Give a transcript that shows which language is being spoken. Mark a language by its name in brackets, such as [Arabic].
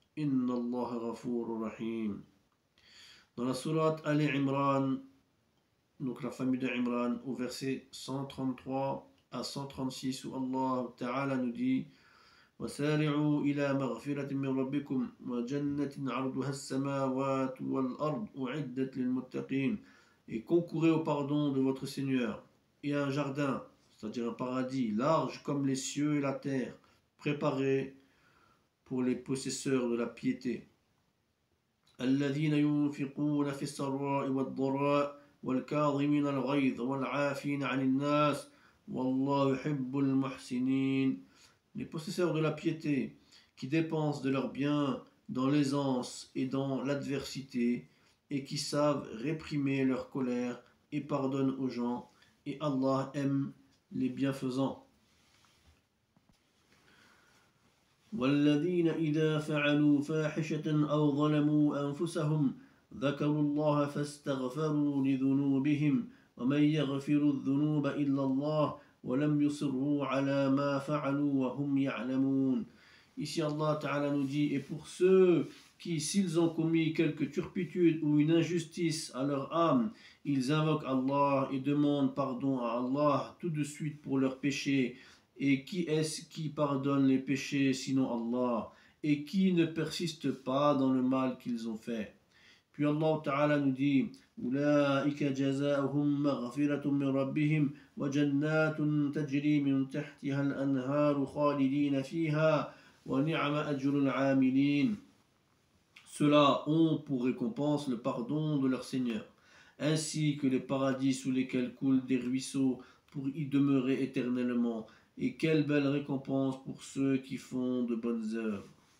[Arabic] Inna Allah ghafur rahim. [French] Dans la sourate Ali Imran, donc la famille de Imran, au verset 133 à 136, où Allah ta'ala nous dit [Arabic] وسارعوا إلى مغفرة من ربكم وجنة عرضها السماوات والأرض أعدت للمتقين. [French] Et concourez au pardon de votre Seigneur et un jardin, c'est-à-dire un paradis large comme les cieux et la terre, préparé pour les possesseurs de la piété. [Arabic] الذين ينفقون في السراء والضراء والكاظمين الغيظ والعافين عن الناس والله يحب المحسنين. [French] Les possesseurs de la piété, qui dépensent de leurs biens dans l'aisance et dans l'adversité, et qui savent réprimer leur colère et pardonnent aux gens, et Allah aime les bienfaisants. [Arabic] والذين إذا فعلوا فاحشة أو ظلموا أنفسهم ذكروا الله فاستغفروا لذنوبهم ومن يغفر الذنوب إلا الله ولم يصروا على ما فعلوا وهم يعلمون. [French] Ici Allah Ta'ala nous dit, et pour ceux qui, s'ils ont commis quelque turpitude ou une injustice à leur âme, ils invoquent Allah et demandent pardon à Allah tout de suite pour leurs péchés. Et qui est-ce qui pardonne les péchés sinon Allah, et qui ne persiste pas dans le mal qu'ils ont fait? Puis Allah Ta'ala nous dit [Arabic] أولئك جزاؤهم مغفرة من ربهم وجنات تجري من تحتها الأنهار خالدين فيها ونعم أجر العاملين. [French] Ceux-là ont pour récompense le pardon de leur Seigneur, ainsi que les paradis sous lesquels coulent des ruisseaux pour y demeurer éternellement. Et quelle belle récompense pour ceux qui font de bonnes œuvres.